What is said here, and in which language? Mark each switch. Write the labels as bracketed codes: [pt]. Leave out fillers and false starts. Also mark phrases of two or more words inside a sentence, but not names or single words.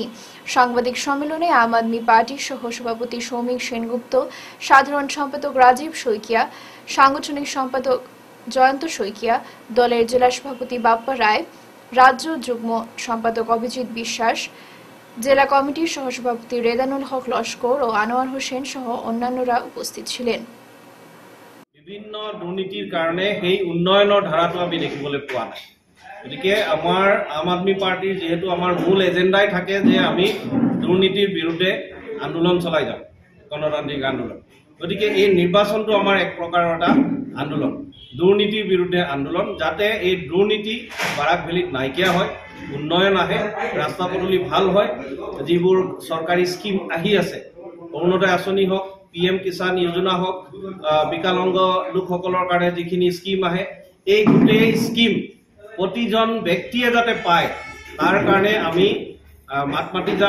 [bn] সাংবাদিক সম্মেলনে আম আদমি পার্টির সহ সভাপতি সৌমিক সেনগুপ্ত, সাধারণ সম্পাদক রাজীব শইকিয়া, সাংগঠনিক সম্পাদক জয়ন্ত শইকিয়া, দলের জেলা সভাপতি বাপ্পা রায়, রাজ্য যুগ্ম সম্পাদক অভিজিৎ বিশ্বাস, জেলা কমিটির সহসভাপতি রেদানুল হক লস্কর ও আনোয়ার হোসেন সহ অন্যান্যরা উপস্থিত ছিলেন। [as] বিভিন্ন দুর্নীতিৰ কাৰণে সেই উন্নয়নৰ ধাৰাটো আমি দেখিবলৈ পোৱা নাই। গতিকে আমাৰ আম আদমি পাৰ্টিৰ যেহেতু আমাৰ মূল এজেণ্ডাই থাকে যে আমি দুৰ্নীতিৰ বিৰুদ্ধে আন্দোলন চলাই যাম, গণতান্ত্ৰিক আন্দোলন। গতিকে এই নিৰ্বাচনটো আমাৰ এক প্ৰকাৰৰ এটা আন্দোলন, দুৰ্নীতিৰ বিৰুদ্ধে আন্দোলন, যাতে এই দুৰ্নীতি বাৰাক ভেলীত নাইকিয়া হয়, উন্নয়ন আহে, ৰাস্তা পদূলি ভাল হয়, যিবোৰ চৰকাৰী স্কিম আহি আছে, অৰুণোদয় আঁচনি হওক, PM কিষাণ যোজনা হওক, বিকলাংগ লোকসকলৰ কাৰণে যিখিনি স্কিম আহে, এই গোটেই স্কিম প্ৰতিজন ব্যক্তিয়ে যাতে পায় তাৰ কাৰণে আমি মাত মাতি যাম।